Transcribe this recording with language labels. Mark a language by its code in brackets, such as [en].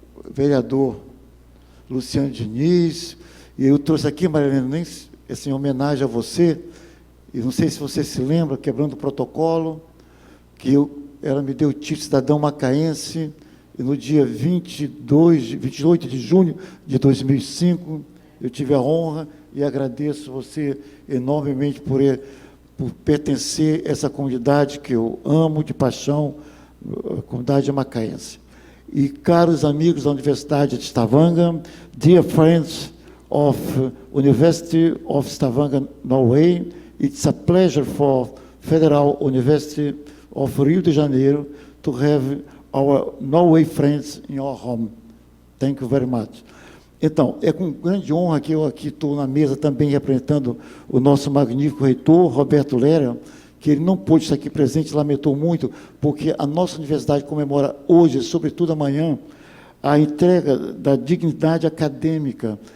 [pt] vereador Luciano Diniz, e eu trouxe aqui, Marilena, nem assim, em homenagem a você, e não sei se você se lembra, quebrando o protocolo, que ela me deu o título de cidadão macaense, e no dia 28 de junho de 2005, eu tive a honra e agradeço você enormemente por pertencer a essa comunidade que eu amo de paixão, a comunidade macaense. E caros amigos da Universidade de Stavanger, [en] dear friends of University of Stavanger, Norway, it's a pleasure for Federal University of Rio de Janeiro to have our Norway friends in your home. Thank you very much. [pt] Então, é com grande honra que eu aqui estou na mesa também representando o nosso magnífico reitor, Roberto Lera, que ele não pôde estar aqui presente, lamentou muito, porque a nossa universidade comemora hoje, sobretudo amanhã, a entrega da dignidade acadêmica.